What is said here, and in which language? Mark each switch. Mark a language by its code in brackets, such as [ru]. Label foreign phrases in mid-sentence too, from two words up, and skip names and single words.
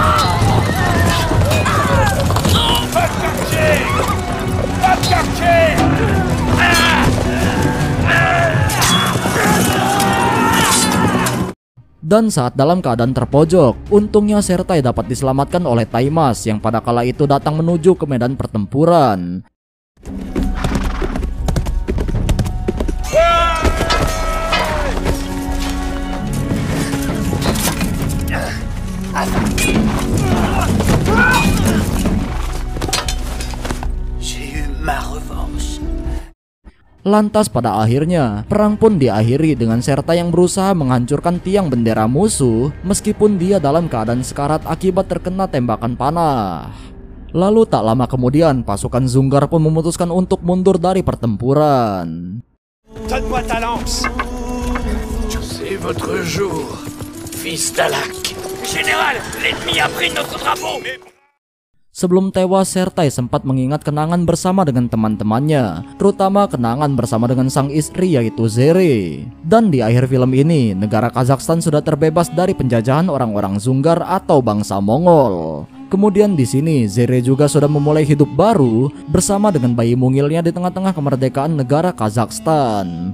[id] Dan saat dalam keadaan terpojok, untungnya Sertai dapat diselamatkan oleh Taimas yang pada kala itu datang menuju ke medan pertempuran. [fr] J'ai eu ma revanche. [id] Lantas pada akhirnya, perang pun diakhiri dengan Sertai yang berusaha menghancurkan tiang bendera musuh meskipun dia dalam keadaan sekarat akibat terkena tembakan panah. Lalu tak lama kemudian, pasukan Zungar pun memutuskan untuk mundur dari pertempuran. [fr] Donne-moi ta lance. C'est votre jour, fils d'Alak. Général, l'ennemi a pris notre drapeau. [id] Sebelum tewas, Sertai sempat mengingat kenangan bersama dengan teman-temannya, terutama kenangan bersama dengan sang istri yaitu Zere. Dan di akhir film ini, negara Kazakhstan sudah terbebas dari penjajahan orang-orang Zungar atau bangsa Mongol. Kemudian di sini Zere juga sudah memulai hidup baru bersama dengan bayi mungilnya di tengah-tengah kemerdekaan negara Kazakhstan.